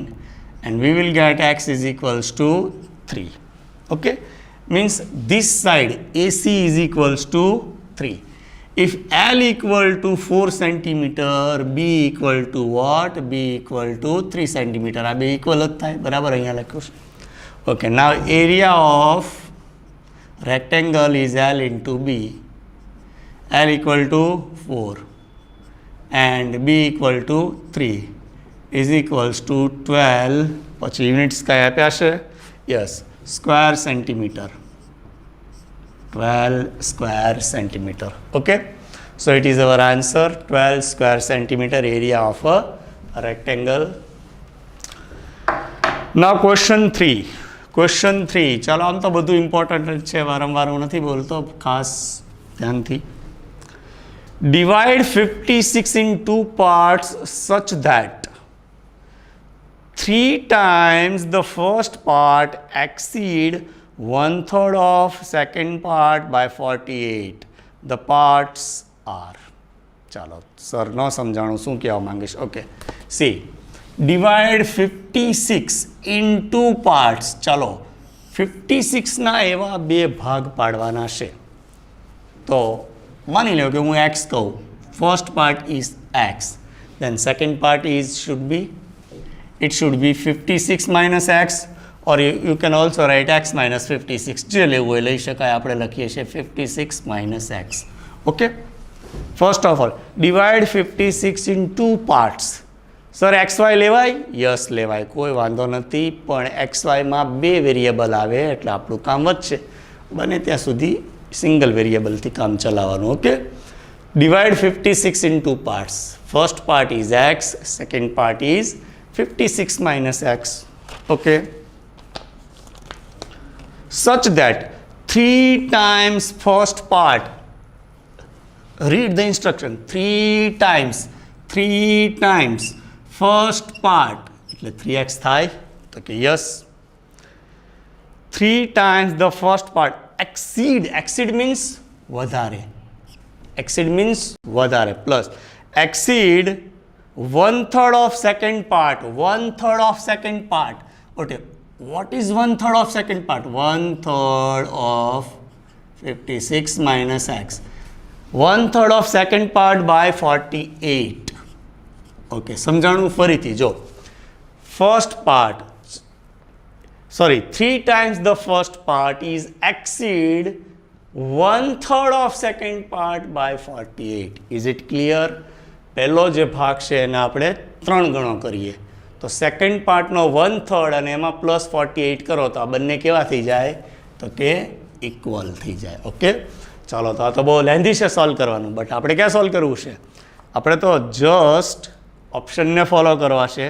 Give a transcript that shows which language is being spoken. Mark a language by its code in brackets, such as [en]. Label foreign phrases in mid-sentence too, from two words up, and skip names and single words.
[en] And we will get X is equals to 3. Okay, means this side AC is equals to 3. If L equal to 4 centimeter, B equal to what? B equal to 3 centimeter. [gu] આ બે equal જ થાય, બરાબર? અહીંયા લખ્યું છે. [en] Okay, now area of rectangle is L into B. L equal to 4 and B equal to 3 is equals to 12. [gu] પછી યુનિટ્સ કઈ આપ્યા છે? [en] yes, square centimeter. 12 square centimeter. Okay, so it is our answer, 12 square centimeter area of a rectangle. Now question 3. [gu] ચાલો, આમ તો બધું ઇમ્પોર્ટન્ટ છે, વારંવાર હું નથી બોલતો, ખાસ ધ્યાનથી. [en] Divide 56 in 2 parts such that 3 times the first part exceed 1/3 of second part by 48. The parts are. [gu] ચાલો, સર ન સમજાણું, શું કહેવા માંગીશ? [en] okay, see divide 56 in 2 parts. [gu] ચાલો, 56 ના એવા બે ભાગ પાડવાના છે. તો માની લો કે હું x કહું, [en] first part is x, then second part is should be 56 minus x, or you can also write x minus 56. [gu] જે લેવું હોય લઈ શકાય, આપણે લખીએ છીએ 56 minus x. [en] okay, first of all divide 56 in 2 parts. [gu] સર XY લેવાય? યસ લેવાય, કોઈ વાંધો નથી, પણ XYમાં 2 વેરિયેબલ આવે એટલે આપણું કામ વધશે. બને ત્યાં સુધી [en] single variableથી [gu] કામ ચલાવવાનું. [en] okay, divide 56 in 2 parts. first part is x, second part is 56 minus x. Okay, such that 3 times first part, read the instruction, 3 times first part [gu] એટલે 3x થાય, તો કે [en] yes, 3 times the first part exceed means વધારે, exceed means વધારે, plus exceed 1/3 of second part, 1/3 of second part. Okay, what is 1/3 of second part? 1/3 of 56 minus x. 1/3 of second part by 48. Okay, સમજાણું ફરીથી જો. First part, sorry, 3 times the first part is exceed 1/3 of second part by 48. Is it clear? [gu] પહેલો જે ભાગ છે એને આપણે 3 ગણો કરીએ તો [en] second partનો [gu] 1/3 અને એમાં પ્લસ 48 કરો તો આ બંને કેવા થઈ જાય તો કે ઇક્વલ થઈ જાય. ઓકે, ચાલો, તો આ તો બહુ લેન્ધી છે સોલ્વ કરવાનું, બટ આપણે ક્યાં સોલ્વ કરવું છે? આપણે તો [en] just optionને [gu] ફોલો કરવા છે.